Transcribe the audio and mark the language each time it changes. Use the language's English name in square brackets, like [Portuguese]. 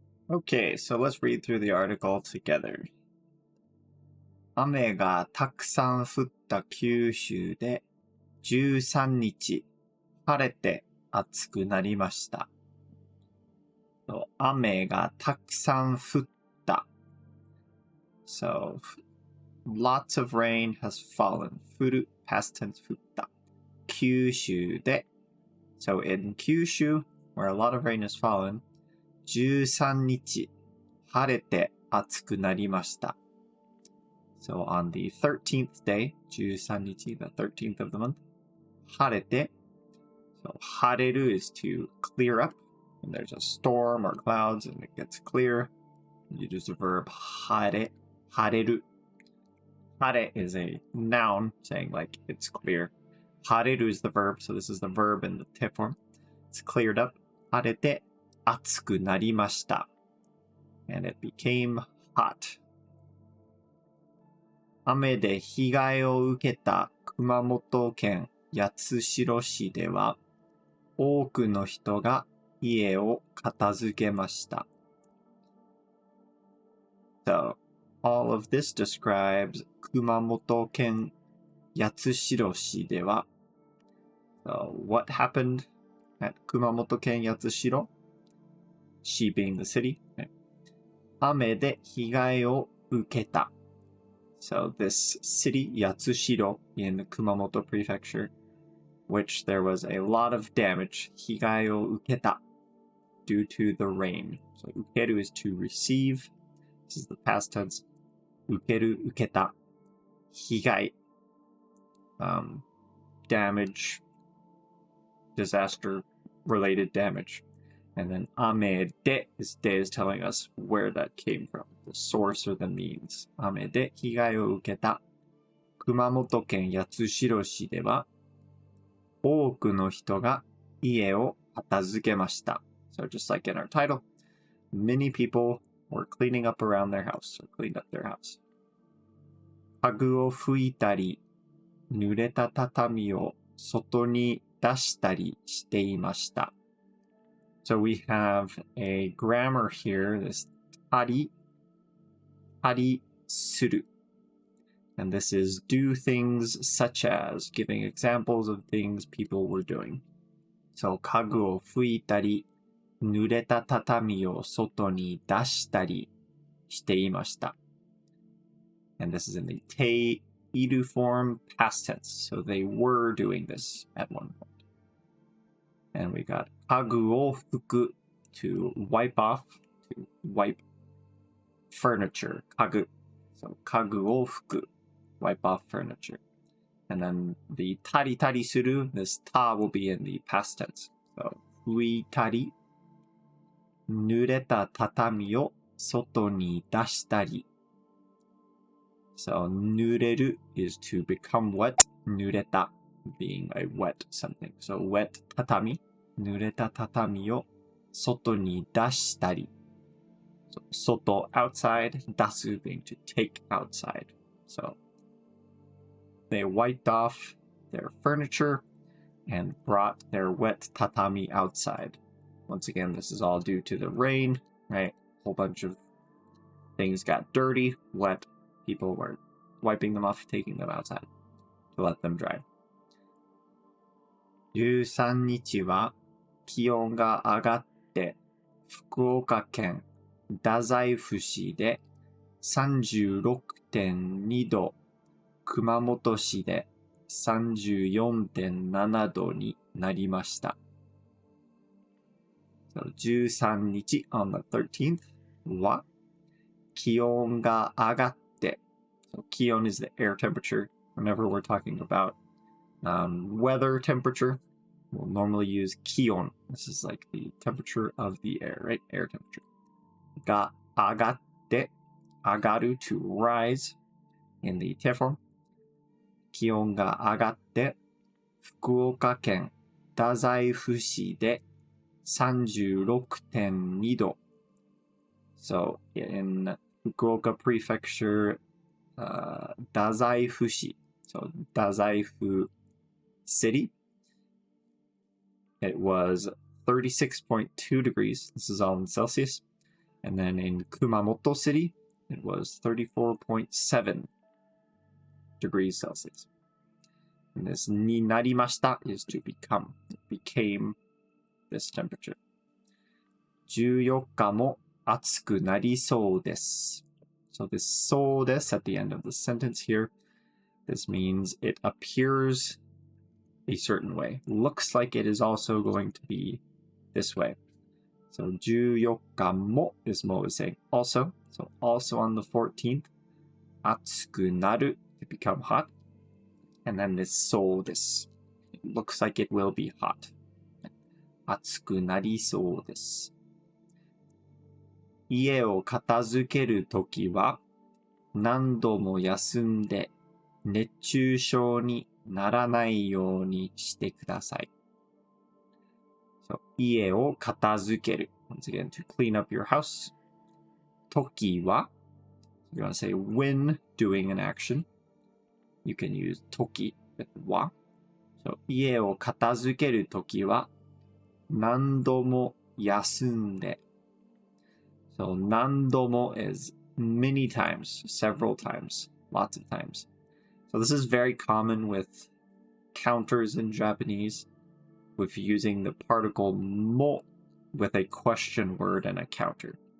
[English] Okay, so let's read through the article together. [Japanese] 雨がたくさん降った九州で13日晴れて暑くなりました。雨がたくさん降った。 [English] So, lots of rain has fallen. [Japanese] 降る [English] past tense [Japanese] 降った。九州で [English] So in Kyushu, where a lot of rain has fallen, [Japanese] 13日晴れて暑くなりました。 [English] So on the 13th day, 13日, the 13th of the month, 晴れて So 晴れる is to clear up. When there's a storm or clouds and it gets clear, you use the verb 晴れ, 晴れる. 晴れ is a noun saying like it's clear. 晴れる is the verb, so this is the verb in the tip form. It's cleared up. [Japanese] 晴れて暑くなりました. [English] And it became hot. [Japanese] 雨で被害を受けた熊本県八代市では多くの人が家を片付けました。 [English] So, all of this describes [Japanese] 熊本県八代市では [English] So, what happened at 熊本県八代? She being the city. [Japanese] 雨で被害を受けた。 [English] So this city, 八代 in Kumamoto Prefecture, which there was a lot of damage, [Japanese] 被害を受けた [English] due to the rain. So 受ける is to receive. This is the past tense. [Japanese] 受ける、受けた。被害. [English] Damage. Disaster related damage. And then 雨で is telling us where that came from, the source or the means. [Japanese] 雨で被害を受けた熊本県八代市では多くの人が家を片付けました。 [English] So just like in our title, many people were cleaning up around their house, or cleaned up their house. [Japanese] 家具を拭いたり、濡れた畳を外に出したりしていました。 [English] So we have a grammar here, this たりする. And this is do things such as, giving examples of things people were doing. [Japanese] So 家具を拭いたり、濡れた畳を外に出したりしていました. [English] And this is in the ている form past tense. So they were doing this at one point. And we got [Japanese] 家具を拭く [English] to wipe off, to wipe furniture. [Japanese] 家具. [English] So [Japanese] 家具を拭く, [English] wipe off furniture. And then the たりたりする, this た will be in the past tense. [Japanese] So 拭いたり、濡れた畳を外に出したり. [English] So 濡れる is to become wet. 濡れた being a wet something. So wet 畳. [Japanese] 濡れた畳を外に出したり。 [English] So, 外 outside. 出す being to take outside. So they wiped off their furniture and brought their wet tatami outside. Once again, this is all due to the rain, right? A whole bunch of things got dirty, wet. People were wiping them off, taking them outside to let them dry. [Japanese] 13日は気温が上がって、福岡県太宰府市で 36.2 度、熊本市で 34.7 度になりました。 [English] So, 13日 on the 13th [Japanese] は気温が上がって、 [English] so, 気温 is the air temperature. Whenever we're talking about weather temperature, we'll normally use 気温. This is like the temperature of the air, right? Air temperature. [Japanese] が上がって、 [English] 上がる to rise in the te form. [Japanese] 気温が上がって、福岡県太宰府市で 36.2 度. [English] So in Fukuoka Prefecture, 太宰府市, so 太宰府 city, it was 36.2 degrees. This is all in Celsius. And then in Kumamoto City, it was 34.7 degrees Celsius. And this になりました is to become. It became this temperature. [Japanese] 14日も暑くなりそうです. [English] So this そうです at the end of the sentence here, this means it appears a certain way. Looks like it is also going to be this way. So 14日も is mo is saying also. So also on the 14th, [Japanese] 暑くなる [English] to become hot. And then this そうです. It looks like it will be hot. [Japanese] 暑くなりそうです。家を片付けるときは何度も休んで熱中症にならないようにしてください。 So, 家を片付ける. [English] Once again, to clean up your house. ときは you want to say when doing an action. You can use とき with は. [Japanese] So, 家を片付けるときは何度も休んで. [English] So 何度も is many times, several times, lots of times. So this is very common with counters in Japanese, with using the particle mo with a question word and a counter.